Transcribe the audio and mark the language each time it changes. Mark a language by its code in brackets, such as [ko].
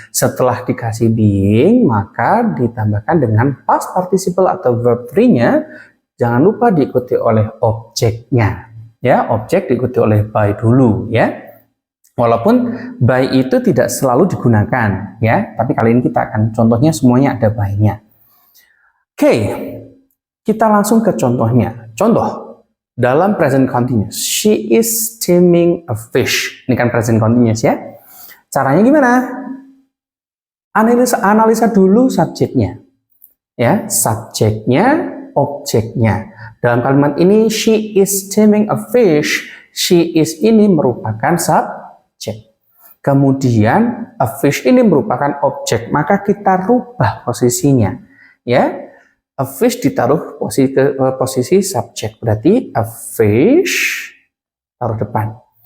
[id] Setelah dikasih being, maka ditambahkan dengan past participle atau verb 3-nya. Jangan lupa diikuti oleh objeknya. Ya, objek diikuti oleh by dulu ya. Walaupun by itu tidak selalu digunakan ya, tapi kali ini kita akan contohnya semuanya ada by-nya. Oke, kita langsung ke contohnya. Contoh dalam present continuous, [en] she is steaming a fish. [id] Ini kan present continuous ya. Caranya gimana? Analisa dulu subjeknya. Ya, subjeknya, objeknya. Dalam kalimat ini, [en] she is steaming a fish. [id] She is ini merupakan subjek. Kemudian, a fish ini merupakan objek. Maka kita rubah posisinya. Ya, a fish ditaruh posisi subjek. Berarti a fish taruh depan.